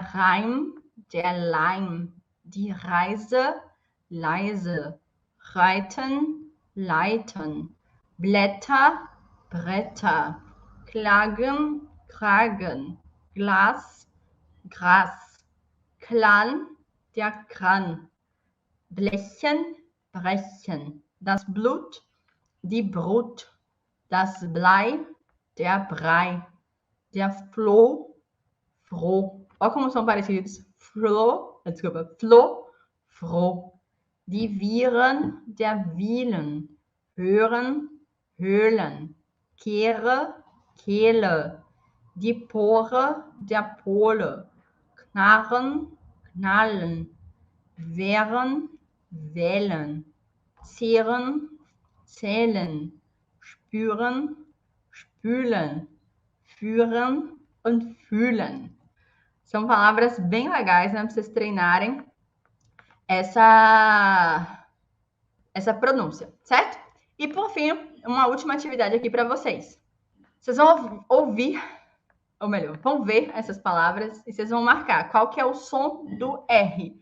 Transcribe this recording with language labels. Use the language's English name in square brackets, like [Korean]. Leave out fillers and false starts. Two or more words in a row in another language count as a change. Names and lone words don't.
[German] Reim, der Leim, die Reise, leise, reiten, leiten, Blätter, Bretter, Klagen, Kragen, Glas, Gras, Klan, der Kran, Blechen, Brechen, das Blut, die Brut, das Blei, der Brei, der Floh, Froh. [Portuguese] Olha como são parecidos. [German] Flo, Froh. Die Viren, der Wielen, Hören, Höhlen, Kehre, Kehle, die Pore, der Pole, Knarren, Knallen, Wehren, Wählen, Zehren, Zählen, Spüren, Spülen, Führen und Fühlen. [Portuguese] São palavras bem legais, né? Para vocês treinarem essa pronúncia, certo? E por fim, uma última atividade aqui para vocês. Vocês vão ouvir, ou melhor, vão ver essas palavras e vocês vão marcar qual que é o som do R.